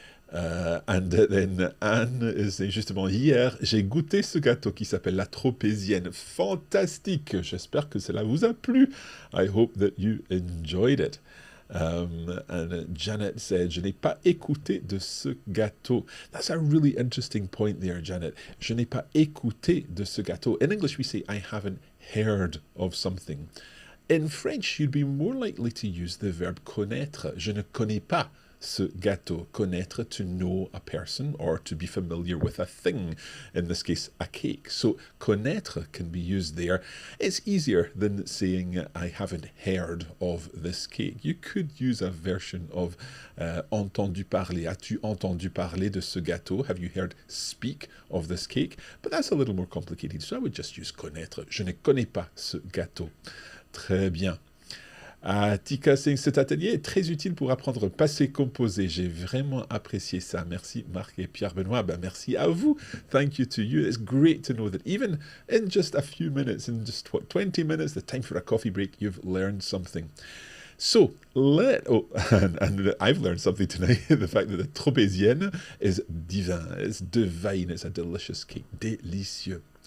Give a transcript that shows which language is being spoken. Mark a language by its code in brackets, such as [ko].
[en] And then Anne is saying, [fr] justement, hier, j'ai goûté ce gâteau qui s'appelle la Tropézienne. Fantastique! J'espère que cela vous a plu. [en] I hope that you enjoyed it. And Janet said, [fr] je n'ai pas écouté de ce gâteau. [en] That's a really interesting point there, Janet. [fr] Je n'ai pas écouté de ce gâteau. [en] In English, we say, I haven't heard of something. In French, you'd be more likely to use the verb connaître. [fr] Je ne connais pas ce gâteau. [en] Connaître, to know a person or to be familiar with a thing. In this case, a cake. So connaître can be used there. It's easier than saying I haven't heard of this cake. You could use a version of [fr] entendu parler. As-tu entendu parler de ce gâteau? [en] Have you heard speak of this cake? But that's a little more complicated. So I would just use connaître. [fr] Je ne connais pas ce gâteau. Très bien. Tika Singh, cet atelier est très utile pour apprendre le passé composé. J'ai vraiment apprécié ça. Merci Marc et Pierre-Benoît. Merci à vous. [en] Thank you to you. It's great to know that even in just a few minutes, in just 20 minutes, the time for a coffee break, you've learned something. So, and I've learned something tonight, the fact that the Tropézienne is divin, it's divine, it's a delicious cake, délicieux.